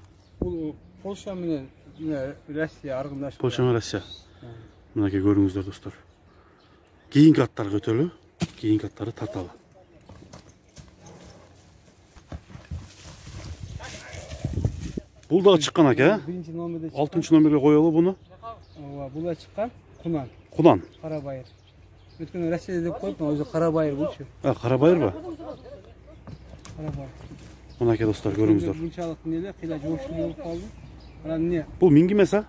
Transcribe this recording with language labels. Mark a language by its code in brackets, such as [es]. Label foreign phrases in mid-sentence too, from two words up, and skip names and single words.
[ky] Бул Польша менен Россия аргындашып. Польша менен Россия. Мына ке көрүңүздөр достор. Кейинки аттарга өтөлү, кейинки аттарды тарталы. Бул дагы чыккан экен, а? 1-ші номерде 6-ші номерге коелу буну. Бул да чыккан, кунан. Кунан. Карабайыр. Өткөн Россия деп коюп, өзү Карабайыр булчу. Карабайыр ба? Карабайыр. Мына ке достор көрүңүздөр. Мынчалык неле, кыйла жошун болуп калды. Анан эмне? Бул миң эмес, а?